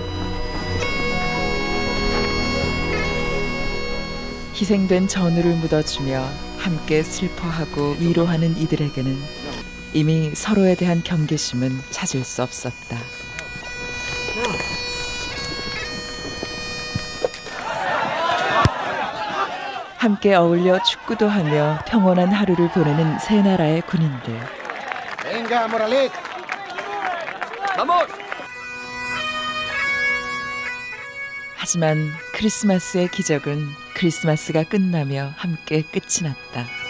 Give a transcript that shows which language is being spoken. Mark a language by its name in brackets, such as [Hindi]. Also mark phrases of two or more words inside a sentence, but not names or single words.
[Korean] 희생된 전우를 묻어주며 함께 슬퍼하고 위로하는 이들에게는 이미 서로에 대한 경계심은 찾을 수 없었다. 함께 어울려 축구도 하며 평온한 하루를 보내는 세 나라의 군인들. [Spanish] Venga, Moralet. Vamos. [Korean] 하지만 크리스마스의 기적은 크리스마스가 끝나며 함께 끝이 났다.